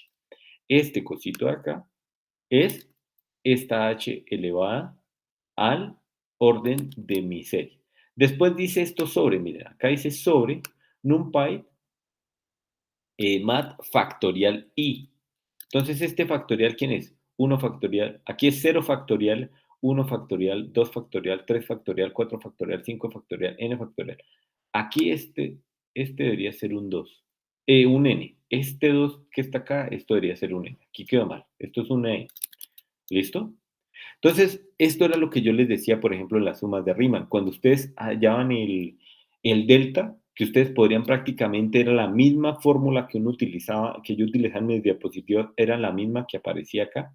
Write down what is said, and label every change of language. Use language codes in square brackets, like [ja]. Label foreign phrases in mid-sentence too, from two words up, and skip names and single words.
[es] Este cosito de acá es esta h elevada al orden de mi serie. Después dice esto sobre, miren, acá dice sobre NumPy mat factorial i. Entonces, este factorial, ¿quién es? 1 factorial, aquí es 0 factorial, 1 factorial, 2 factorial, 3 factorial, 4 factorial, 5 factorial, n factorial. Aquí este debería ser un 2, un n. Este 2 que está acá, esto debería ser un n. Aquí quedó mal. Esto es un n. ¿Listo? Entonces, esto era lo que yo les decía, por ejemplo, en las sumas de Riemann. Cuando ustedes hallaban el delta, que ustedes podrían prácticamente, era la misma fórmula que uno utilizaba, que yo utilizaba en mis diapositivas, era la misma que aparecía acá.